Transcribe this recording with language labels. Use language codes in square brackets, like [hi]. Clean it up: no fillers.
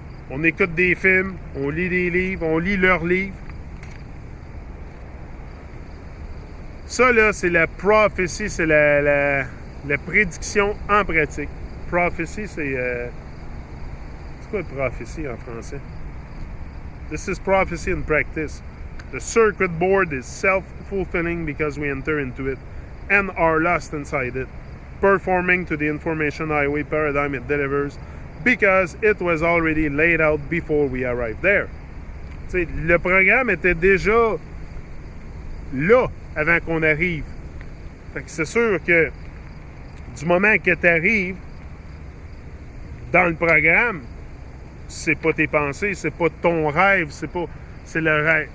[fr] On écoute des films, on lit des livres, on lit leurs livres. Ça, là, c'est la prophétie, c'est la prédiction en pratique. Prophecy, c'est quoi prophétie en français? [en] This is prophecy in practice. The circuit board is self-fulfilling because we enter into it and are lost inside it, performing to the information highway paradigm it delivers because it was already laid out before we arrived there. [fr] T'sais, le programme était déjà là avant qu'on arrive. Fait que c'est sûr que du moment que tu arrives dans le programme, c'est pas tes pensées, c'est pas ton rêve, c'est le rêve.